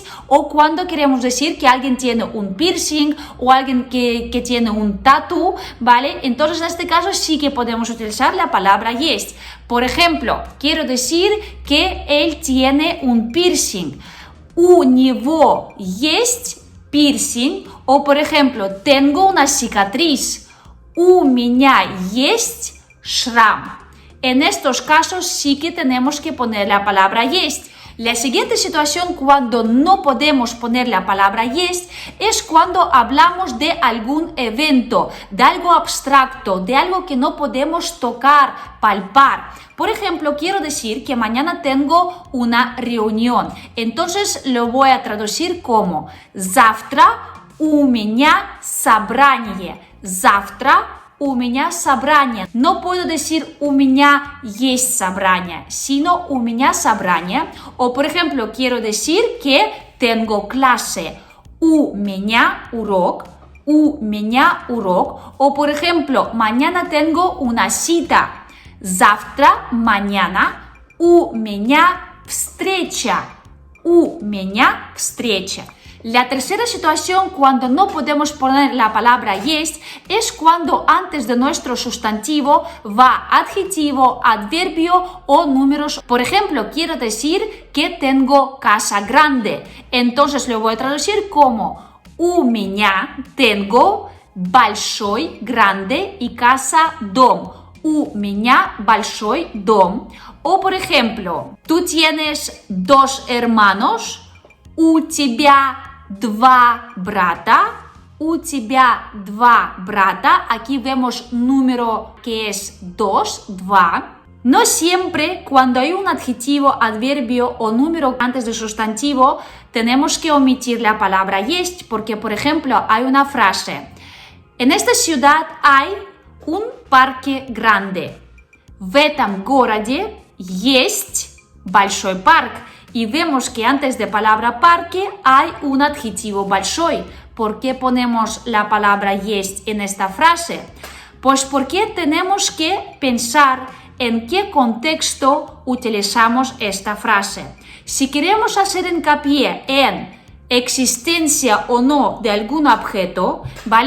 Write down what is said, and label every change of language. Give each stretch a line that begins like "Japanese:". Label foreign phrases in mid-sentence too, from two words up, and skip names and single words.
Spanish: O cuando queremos decir que alguien tiene un piercing o alguien que tiene un tatú, ¿vale? Entonces, en este caso sí que podemos utilizar la palabra есть. Por ejemplo, quiero decir que él tiene un piercing.
Russian: У него есть piercing.
Spanish: O por ejemplo, tengo una cicatriz.
Russian: У меня есть шрам.
Spanish: En estos casos sí que tenemos que poner la palabra есть. La siguiente situación cuando no podemos poner la palabra есть es cuando hablamos de algún evento, de algo abstracto, de algo que no podemos tocar, palpar. Por ejemplo, quiero decir que mañana tengo una reunión. Entonces lo voy a traducir como
Russian: завтра у меня собрание. Завтра у меня собрание.
Spanish: No puedo decir
Russian: у меня есть собрание,
Spanish: sino
Russian: у меня собрание.
Spanish: O por ejemplo, quiero decir que tengo clase.
Russian: У меня урок. У меня урок.
Spanish: O por ejemplo, mañana tengo una cita.
Russian: Завтра, mañana, у меня встреча. У меня встреча.
Spanish: La tercera situación cuando no podemos poner la palabra есть es cuando antes de nuestro sustantivo va adjetivo, adverbio o números. Por ejemplo, quiero decir que tengo casa grande. Entonces lo voy a traducir como
Russian: у меня
Spanish: tengo большой, grande y casa дом.
Russian: У меня большой дом.
Spanish: O por ejemplo, tú tienes 2 hermanos.
Russian: У тебя 2 брата. У тебя 2 брата.
Spanish: Aquí vemos número que es 2, 2. No siempre cuando hay un adjetivo, adverbio o número antes del sustantivo tenemos que omitir la palabra есть, porque por ejemplo hay una frase. En esta ciudad hay un parque grande.
Russian: В этом городе есть большой парк.
Spanish: Y vemos que antes de palabra parque hay un adjetivo большой. ¿Por qué ponemos la palabra есть en esta frase? Pues porque tenemos que pensar en qué contexto utilizamos esta frase. Si queremos hacer hincapié en existencia o no de algún objeto, ¿vale?